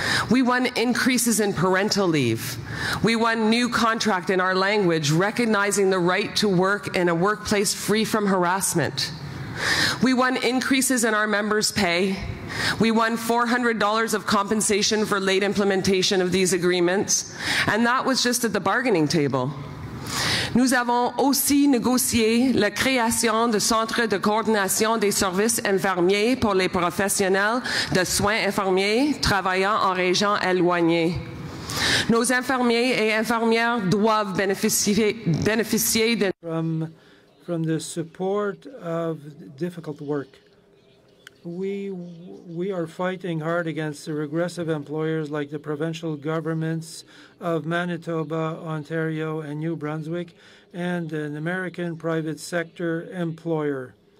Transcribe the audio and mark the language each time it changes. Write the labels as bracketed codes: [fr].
[en] We won increases in parental leave. We won new contract in our language, recognizing the right to work in a workplace free from harassment. We won increases in our members' pay. We won $400 of compensation for late implementation of these agreements, and that was just at the bargaining table. [fr] Nous avons aussi négocié la création de centres de coordination des services infirmiers pour les professionnels de soins infirmiers travaillant en région éloignée. Nos infirmiers et infirmières doivent bénéficier de [en] from the support of difficult work. We are fighting hard against the regressive employers like the provincial governments of Manitoba, Ontario, and New Brunswick, and an American private sector employer.